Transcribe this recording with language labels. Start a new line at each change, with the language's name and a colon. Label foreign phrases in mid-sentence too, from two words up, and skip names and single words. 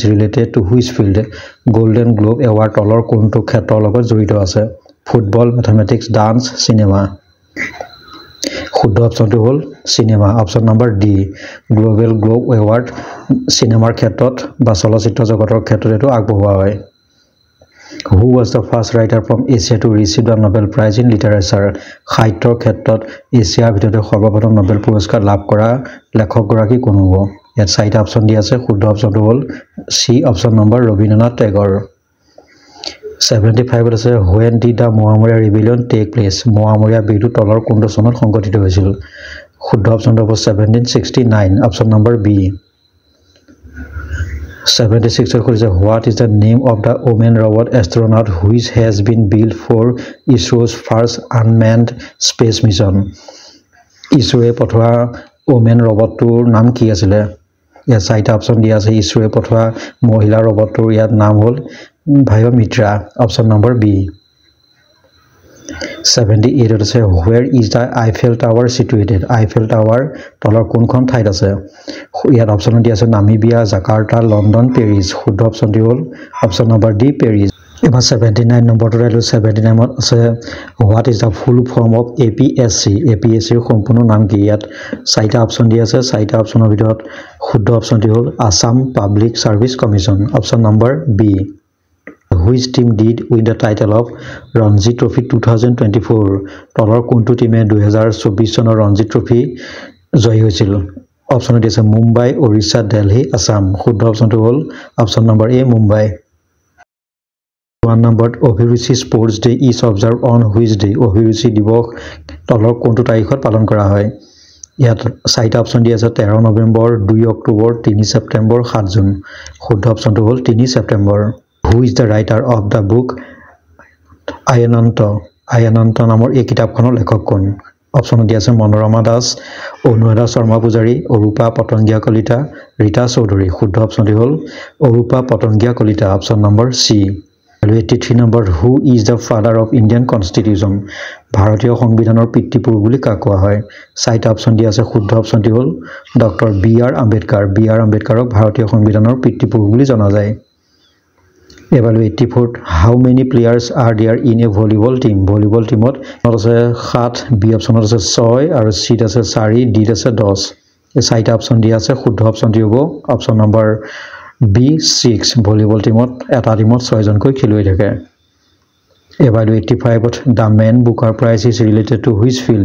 English: related to which field Golden Globe award
Assamese: তলৰ কোনটো ক্ষেত্ৰৰ লগত জড়িত আছে
English: football mathematics dance cinema
Assamese: শুদ্ধ অপচনটো হ'ল সিনেমা অপচন নম্বৰ ডি গ্লোবেল গ্লোব এৱাৰ্ড সিনেমাৰ ক্ষেত্ৰত বা চলচ্চিত্ৰ জগতৰ ক্ষেত্ৰত এটো আগবঢ়োৱা হয় হু
English: was the first writer from Asia to receive the Nobel Prize in Literature
Assamese: সাহিত্যৰ ক্ষেত্ৰত এছিয়াৰ ভিতৰতে সৰ্বপ্ৰথম নোবেল পুৰস্কাৰ লাভ কৰা লেখকগৰাকী কোন হ'ব ইয়াত চাৰিটা অপচন দিয়া আছে শুদ্ধ অপচনটো হ'ল সি অপচন নম্বৰ ৰবীন্দ্ৰনাথ টেগৰ 75 আছে
English: when did the Mohammedan rebellion take place
Assamese: মোৱামৰীয়া বিদ্ৰোহ তলৰ কোনটো চনত সংঘটিত হৈছিল শুদ্ধ অপচনটো হ'ব 1769 অপচন নম্বৰ বি 76 ৰ কৈছে
English: what is the name of the woman robot astronaut which has been built for ISRO's first unmanned space mission
Assamese: ISROয়ে পঠোৱা
English: woman robot
Assamese: টোৰ নাম কি আছিল ইয়াত চাৰিটা অপচন দিয়া আছে ISROয়ে পঠোৱা মহিলা ৰবটটোৰ ইয়াত নাম হ'ল ভায়োমিত্ৰা অপচন নম্বৰ বি 78 ত আছে
English: where is the Eiffel Tower situated
Assamese: Eiffel Tower তলৰ কোনখন ঠাইত আছে ইয়াত অপচন দিয়া আছে নামিবিয়া জাকাৰ্টা লণ্ডন পেৰিছ শুদ্ধ অপচনটি হ'ল অপচন নম্বৰ ডি পেৰিছ এবাৰ 79 নম্বৰটো ৰাইলো 79 ত আছে
English: what is the full form
Assamese: of APSC APSC ৰ সম্পূৰ্ণ নাম কি ইয়াত চাৰিটা অপচন দিয়া আছে চাৰিটা অপচনৰ ভিতৰত শুদ্ধ অপচনটি হ'ল আসাম পাব্লিক সাৰ্ভিস কমিশন অপচন নম্বৰ বি
English: Which team did win the title of Ranji Trophy 2024
Assamese: তলৰ কোনটো টিমে 2024 চনৰ ৰঞ্জি ট্ৰফি জয় হৈছিল অপচন দিছে মুম্বাই ওড়িশা দিল্লী আসাম শুদ্ধ অপচনটো হ'ল অপচন নম্বৰ এ মুম্বাই 1 নম্বৰ অভিৰুচি
English: sports day is observed on which day
Assamese: অভিৰুচি দিৱস তলৰ কোনটো তাৰিখত পালন কৰা হয় ইয়াত চাৰিটা অপচন দিয়া আছে 13 নৱেম্বৰ 2 অক্টোবৰ 3 ছেপ্টেম্বৰ 7 জুন শুদ্ধ অপচনটো হ'ল 3 ছেপ্টেম্বৰ
English: Who is the writer of the book
Assamese: Ayananta নামৰ এই কিতাপখনৰ লেখক কোন অপচন দিয়া আছে মনোৰমা দাস অনুৰাধা শৰ্মা পূজাৰী অৰূপা পতংগিয়া কলিতা ৰীতা চৌধুৰী শুদ্ধ অপচনটি হ'ল অৰূপা পতংগিয়া কলিতা অপচন নম্বৰ সি 83 নম্বৰ
English: Who is the father of Indian Constitution
Assamese: ভাৰতীয় সংবিধানৰ পিতৃপুৰুষ বুলি কাক কোৱা হয় চাৰিটা অপচন দিয়া আছে শুদ্ধ অপচনটি হ'ল ডক্টৰ বি.আৰ. আম্বেদকাৰক ভাৰতীয় সংবিধানৰ পিতৃপুৰুষ বুলি জনা যায় এবাৰ 84
English: how many players are there in a volleyball team volleyball team
Assamese: ত আছে 7 বি অপচনত আছে 6 আৰু সি আছে 4 ডি আছে 10 এই চাৰিটা অপচন দিয়া আছে শুদ্ধ অপচনটি হ'ব অপচন নম্বৰ বি 6 ভলিবল টিমত এটা টিমত 6 জনকৈ খেলুৱৈ থাকে এবাৰ 85ত
English: The Man Booker Prize is related to which field